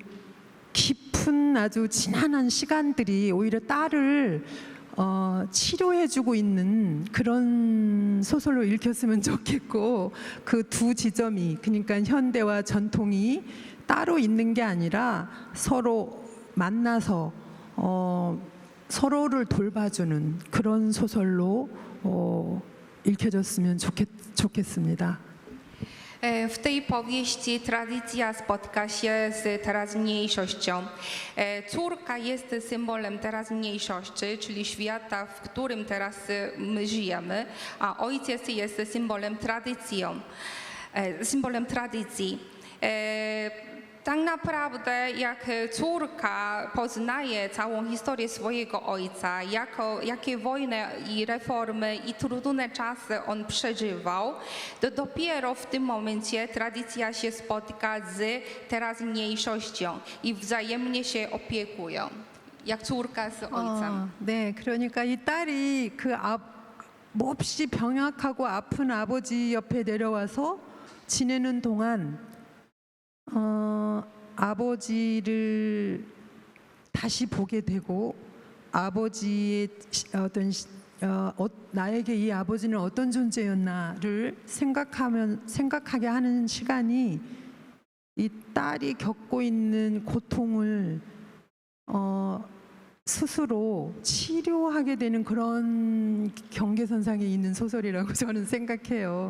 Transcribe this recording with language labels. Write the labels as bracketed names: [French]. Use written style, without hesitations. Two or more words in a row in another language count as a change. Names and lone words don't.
[Korean] 깊은 아주 지난한 시간들이 오히려 딸을 치료해주고 있는 그런 소설로 읽혔으면 좋겠고, 그 두 지점이, 그러니까 현대와 전통이 따로 있는 게 아니라 서로 만나서 서로를 돌봐주는 그런 소설로 읽혀졌으면 좋겠습니다. [Polish] W tej powieści tradycja spotka się z teraźniejszością. Córka jest symbolem teraźniejszości, czyli świata, w którym teraz my żyjemy, a ojciec jest symbolem tradycji. Tak naprawdę jak córka poznaje całą historię swojego ojca, jakie wojny i reformy i trudne czasy on przeżywał, to dopiero w tym momencie tradycja się spotyka z teraźniejszością i wzajemnie się opiekują, jak córka z ojcem. [Korean] 네, 그러니까 이 딸이 몹시 병약하고 아픈 아버지 옆에 내려와서 지내는 동안 아버지를 다시 보게 되고 아버지의 나에게 이 아버지는 어떤 존재였나를 생각하게 하는 시간이 이 딸이 겪고 있는 고통을 스스로 치료하게 되는 그런 경계선상에 있는 소설이라고 저는 생각해요.